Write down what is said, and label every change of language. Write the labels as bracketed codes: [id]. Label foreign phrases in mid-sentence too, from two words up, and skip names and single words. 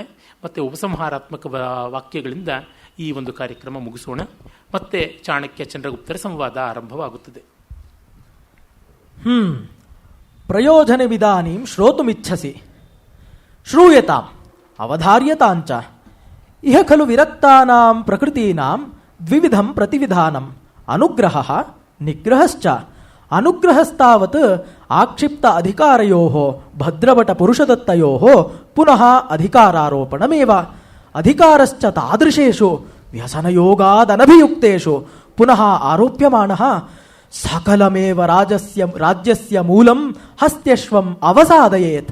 [kn] ಮತ್ತು ಉಪಸಂಹಾರಾತ್ಮಕ ವಾಕ್ಯಗಳಿಂದ ಈ ಒಂದು ಕಾರ್ಯಕ್ರಮ ಮುಗಿಸೋಣ. ಮತ್ತೆ ಚಾಣಕ್ಯ ಚಂದ್ರಗುಪ್ತರ ಸಂವಾದ ಆರಂಭವಾಗುತ್ತದೆ. [sa] ಪ್ರಯೋಜನವಿದಾನೀಂ ಶ್ರೋತುಮಿಚ್ಛಸಿ ಶ್ರೂಯತಾಂ ಅವಧಾರ್ಯತಾಂಚ ಇಹ ಖಲು ವಿರಕ್ತಾನಾಂ ಪ್ರಕೃತೀನಾಂ ದ್ವಿವಿಧಂ ಪ್ರತಿವಿಧಾನಂ ಅನುಗ್ರಹಃ ನಿಗ್ರಹಶ್ಚ. ಅನುಗ್ರಹಸ್ತಾವತ್ ಆಕ್ಷಿಪ್ತ ಅಧಿಕಾರಯೋಃ ಭದ್ರಭಟ ಪುರುಷದತ್ತಯೋಃ ಪುನಃ ಅಧಿಕಾರಾರೋಪಣಮೇವ. ಅಧಿಕಾರಶ್ಚ ತಾದೃಶೇಷು ವ್ಯಸನಯೋಗಾದನಭಿಯುಕ್ತೇಷು ಪುನಃ ಆರೋಪ್ಯಮಾನಃ ಸಕಲಮೇವ ರಾಜ್ಯಸ್ಯ ಮೂಲಂ ಹಸ್ತ್ಯಶ್ವಂ ಅವಸಾದಯೇತ್.